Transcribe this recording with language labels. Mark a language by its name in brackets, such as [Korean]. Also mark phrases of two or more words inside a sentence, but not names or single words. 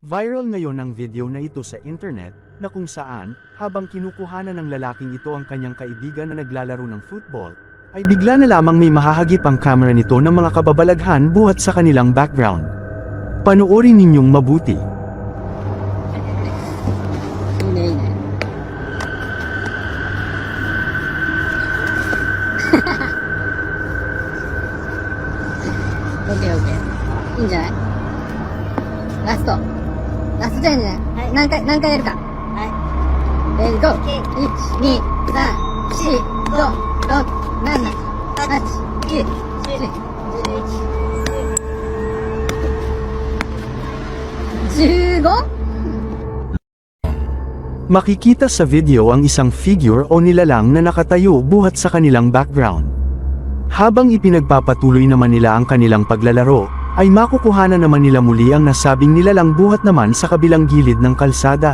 [Filipino] Viral ngayon ang video na ito sa internet, na kung saan, habang kinukuhanan ng lalaking ito ang kanyang kaibigan na naglalaro ng football, ay bigla na lamang may mahahagip ang camera nito ng mga kababalaghan buhat sa kanilang background. Panoorin ninyong mabuti. [Japanese] いいねいいね。オッケーオッケー。いいんじゃない？ラストチャレンジね。はい、何回やるか。はい。レディーゴー。1、2、3、4、5、6、7、8、9、10、11、15? [Filipino] Makikita sa video ang isang figure o nilalang na nakatayo buhat sa kanilang background. Habang ipinagpapatuloy naman nila ang kanilang paglalaro, ay makukuhanan naman nila muli ang nasabing nilalang buhat naman sa kabilang gilid ng kalsada.